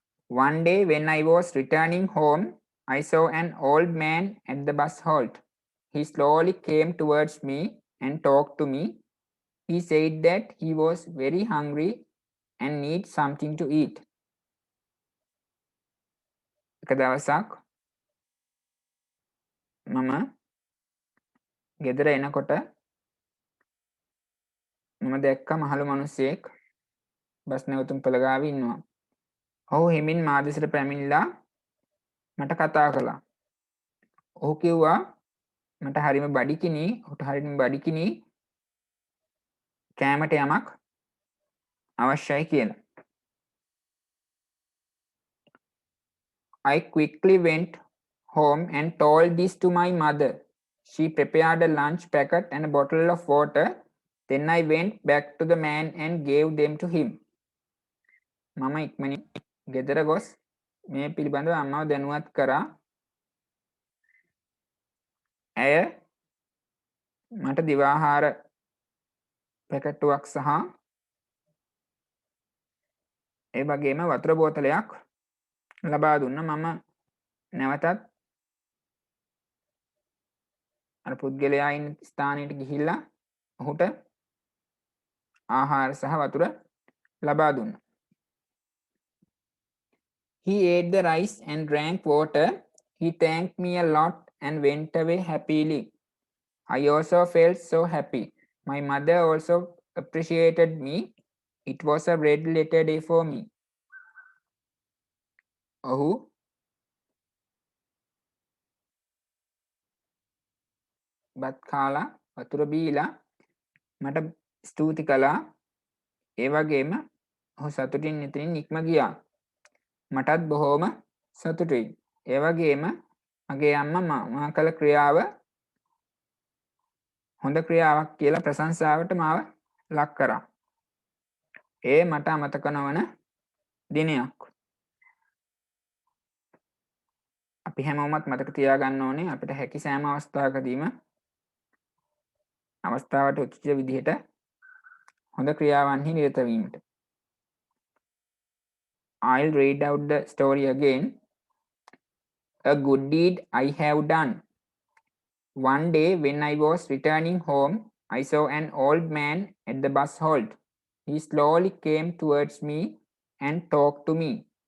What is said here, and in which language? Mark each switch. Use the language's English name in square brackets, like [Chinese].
[English] One day when I was returning home, I saw an old man at the bus halt. He slowly came towards me and talked to me. He said that he was very hungry and needs something to eat. [Sinhala] එක දවසක් මම ගෙදර එනකොට මම දැක්ක මහලු මිනිහෙක් bus නැවතුම් පළ ගාවේ ඉන්නවා. ඔහු හිමින් මා දෙසට පැමිණිලා මට කතා කළා. ඔහු කිව්වා මට හරිම බඩිකිනි, ඔහුට හරිම බඩිකිනි කෑමට යමක් අවශ්‍යයි කියලා. [English] I quickly went home and told this to my mother. She prepared a lunch packet and a bottle of water. Then I went back to the man and gave them to him. [Sinhala] මම ඉක්මනින් ගෙදර ගොස් මේ පිළිබඳව අම්මව දැනුවත් කරා. ඇය මට දිවාහාර පැකට්ටුවක් සහ ඒ වගේම වතුර බෝතලයක් ලබා දුන්න. මම නැවතත් අර පුද්ගලයා ඉන්න ස්ථානයට ගිහිල්ලා ඔහුට ආහාර සහ වතුර ලබා දුන්නා. [English] He ate the rice and drank water. He thanked me a lot and went away happily. I also felt so happy. My mother also appreciated me. It was a red letter day for me. [Sinhala] ඔහු බත් කාලා වතුර බීලා මට ස්තුති කළා. ඒ වගේම ඔහු සතුටින් එතනින් නික්ම ගියා. මටත් බොහෝම සතුටුයි. ඒ වගේම මගේ අම්මා මා කළ ක්‍රියාව හොඳ ක්‍රියාවක් කියලා ප්‍රශංසාවට මාව ලක් කරා. ඒ මට අමතක නොවන දිනයක්. අපි හැමෝමත් මතක තියාගන්න ඕනේ අපිට හැකි සෑම අවස්ථාවකදීම අවස්ථාවට උචිත විදිහට හොඳ ක්‍රියාවන්හි නිරත වීමට. [English] I'll read out the story again. A good deed I have done. One day when I was returning home, I saw an old man at the bus halt. He slowly came towards me and talked to me.